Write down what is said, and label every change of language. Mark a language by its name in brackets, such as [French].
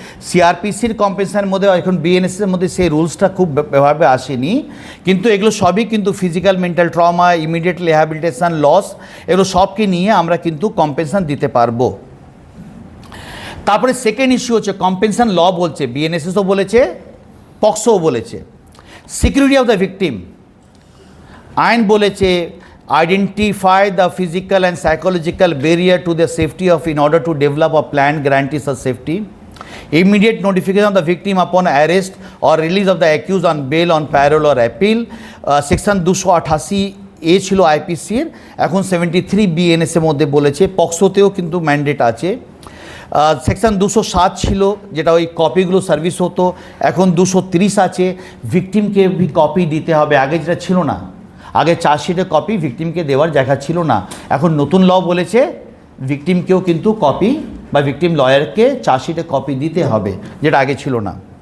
[Bangla] সিআরপিসির কম্পেনসেশনের মধ্যে এখন বিএনএসের মধ্যে সেই রুলসটা খুব ভাবে আসেনি, কিন্তু এগুলো সবই কিন্তু physical mental trauma, immediate rehabilitation, loss, এগুলো সবকে নিয়ে আমরা কিন্তু কম্পেনসেশন দিতে পারবো। তারপরে সেকেন্ড ইস্যু হচ্ছে কম্পেনসেশন ল বলছে, বিএনএসএসও বলেছে, পক্সোও বলেছে। [English] security of the victim, [Bangla] আইন বলেছে [English] identify the physical and psychological barrier to the safety of in order to develop a plan guarantees of safety, immediate notification of the victim upon arrest or release of the accused on bail on parole or appeal, [Bangla] section 288 এ ছিল আইপিসির, এখন 73 BNS এর মধ্যে বলেছে, পক্সোতেও কিন্তু mandate আছে। Section 207 ছিল যেটা ওই কপিগুলো সার্ভিস হতো, এখন 230 আছে, ভিকটিমকে কপি দিতে হবে, আগে যেটা ছিল না, আগে চার্জশিটে কপি ভিকটিমকে দেওয়ার জায়গা ছিল না, এখন নতুন ল বলেছে ভিকটিমকেও কিন্তু কপি বা ভিকটিম লয়ারকে চার্জশিটে কপি দিতে হবে, যেটা আগে ছিল না।